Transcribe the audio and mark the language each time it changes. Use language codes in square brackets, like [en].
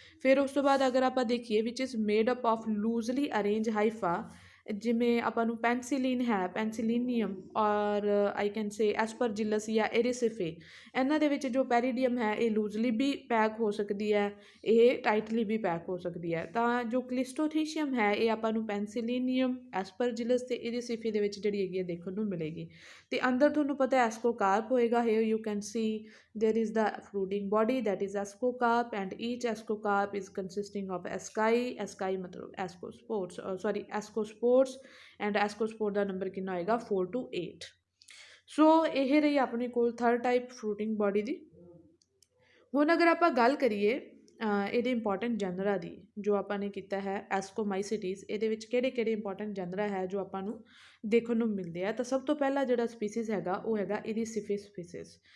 [pa] ਫਿਰ ਉਸ ਤੋਂ ਬਾਅਦ ਅਗਰ ਆਪਾਂ ਦੇਖੀਏ [en] which is made up of loosely arrange hyphae, [pa] ਜਿਵੇਂ ਆਪਾਂ ਨੂੰ ਪੈਨਸਿਲੀਨ ਹੈ, ਪੈਨਸਿਲੀਨੀਅਮ [en] ਔਰ I can say [pa] ਐਸਪਰਜਿਲਸ ਜਾਂ ਏਰੀਸਿਫੇ। ਇਹਨਾਂ ਦੇ ਵਿੱਚ ਜੋ ਪੈਰੀਡੀਅਮ ਹੈ ਇਹ ਲੂਜ਼ਲੀ ਵੀ ਪੈਕ ਹੋ ਸਕਦੀ ਹੈ, ਇਹ ਟਾਈਟਲੀ ਵੀ ਪੈਕ ਹੋ ਸਕਦੀ ਹੈ। ਤਾਂ ਜੋ ਕਲਿਸਟੋਥੀਸ਼ੀਅਮ ਹੈ ਇਹ ਆਪਾਂ ਨੂੰ ਪੈਨਸਿਲੀਨੀਅਮ, ਐਸਪਰਜਿਲਸ ਅਤੇ ਏਰੀਸਿਫੇ ਦੇ ਵਿੱਚ ਜਿਹੜੀ ਹੈਗੀ ਹੈ ਦੇਖਣ ਨੂੰ ਮਿਲੇਗੀ। ਅਤੇ ਅੰਦਰ ਤੁਹਾਨੂੰ ਪਤਾ ਐਸਕੋਕਾਰਪ ਹੋਏਗਾ। [en] here you can see there is the fruiting body that is ascocarp and each ascocarp is consisting of asci ਮਤਲਬ ascospores and ascospore [pa] ਦਾ number ਕਿੰਨਾ ਹੋਏਗਾ [en] 4 to 8। [pa] ਸੋ ਇਹ ਰਹੀ ਆਪਣੇ ਕੋਲ ਥਰਡ ਟਾਈਪ ਫਰੂਟਿੰਗ ਬਾਡੀ ਦੀ। ਹੁਣ ਅਗਰ ਆਪਾਂ ਗੱਲ ਕਰੀਏ ਇਹਦੇ ਇੰਪੋਰਟੈਂਟ ਜਨਰਾ ਦੀ, ਜੋ ਆਪਾਂ ਨੇ ਕੀਤਾ ਹੈ ਐਸਕੋਮਾਈਸਿਟੀਜ਼, ਇਹਦੇ ਵਿੱਚ ਕਿਹੜੇ ਕਿਹੜੇ ਇੰਪੋਰਟੈਂਟ ਜਨਰਾ ਹੈ ਜੋ ਆਪਾਂ ਨੂੰ ਦੇਖਣ ਨੂੰ ਮਿਲਦੇ ਆ। ਤਾਂ ਸਭ ਤੋਂ ਪਹਿਲਾ ਜਿਹੜਾ ਸਪੀਸੀਜ਼ ਹੈਗਾ ਉਹ ਹੈਗਾ ਇਰੀਸਿਫੇ ਸਪੀਸੀਜ਼।